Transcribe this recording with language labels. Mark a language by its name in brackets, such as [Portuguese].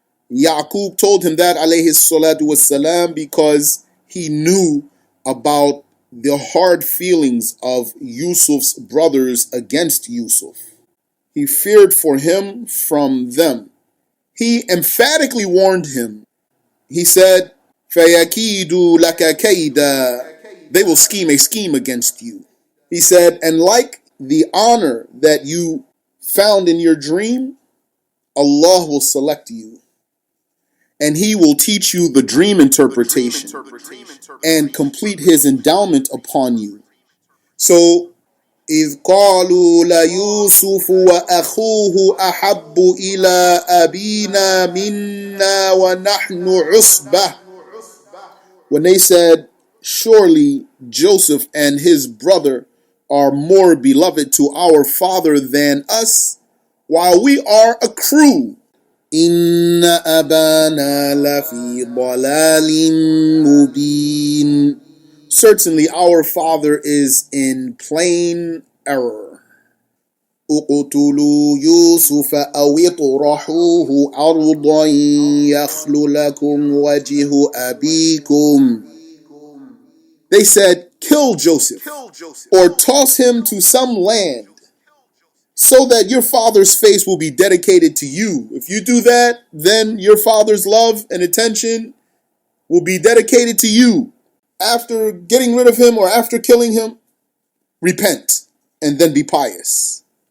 [English] Yaqub told him that, alayhi salatu wassalam, because he knew about the hard feelings of Yusuf's brothers against Yusuf. He feared for him from them. He emphatically warned him. He said, [Arabic] فَيَكِيدُ لَكَ كَيْدًا. [English] They will scheme a scheme against you. He said, and like the honor that you found in your dream, Allah will select you. And He will teach you the dream interpretation and complete His endowment upon you. So, [Arabic] إِذْ قَالُوا لَيُوسُفُ وَأَخُوهُ أَحَبُّ إِلَىٰ أَبِينَا مِنَّا وَنَحْنُ عُصْبَةٌ. [English] When they said, surely Joseph and his brother are more beloved to our father than us, while we are a crew. [Arabic] Inna abana lafi dalalin mubin. [English] Certainly our father is in plain error. [Arabic] اقتلوا يوسف أو اطرحوه أرضا يخل لكم وجه أبيكم. [English] They said, kill Joseph, or toss him to some land, so that your father's face will be dedicated to you. If you do that, then your father's love and attention will be dedicated to you. After getting rid of him or after killing him, repent and then be pious.